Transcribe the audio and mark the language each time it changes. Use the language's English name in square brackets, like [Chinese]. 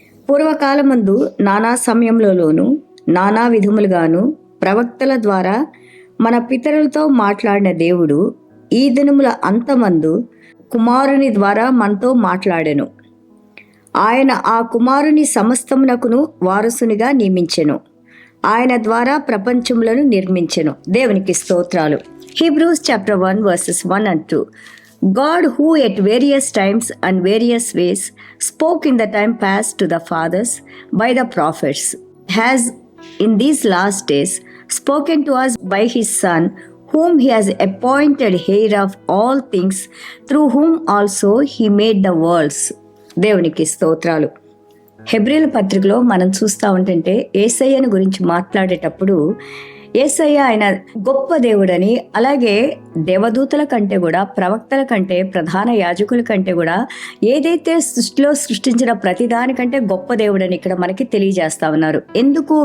[Telugu] పూర్వకాలమందు నానా సమయంలోనూ నానా విధములుగాను ప్రవక్తల ద్వారా మన పితరులతో మాట్లాడిన దేవుడు ఈ దినముల అంతమందు కుమారుని ద్వారా మనతో మాట్లాడెను. ఆయన ఆ కుమారుని సమస్తమునకును వారసునిగా నియమించెను. ఆయన ద్వారా ప్రపంచములను నిర్మించెను. దేవునికి స్తోత్రాలు. [English] Hebrews chapter 1 verses 1 and 2. God, who at various times and various ways spoke in the time past to the fathers by the prophets, has in these last days spoken to us by his Son, whom he has appointed heir of all things, through whom also he made the worlds. [Telugu] దేవునికి స్తోత్రాలు. హెబ్రీల పత్రికలో మనం చూస్తూ ఉంటుంటే యేసయ్యను గురించి మాట్లాడేటప్పుడు యేసయ్య ఆయన గొప్ప దేవుడని, అలాగే దేవదూతల కంటే కూడా, ప్రవక్తల కంటే, ప్రధాన యాజకుల కంటే కూడా ఏదైతే సృష్టిలో సృష్టించిన ప్రతిదానికంటే గొప్ప దేవుడని ఇక్కడ మనకి తెలియజేస్తా ఉన్నారు. ఎందుకు?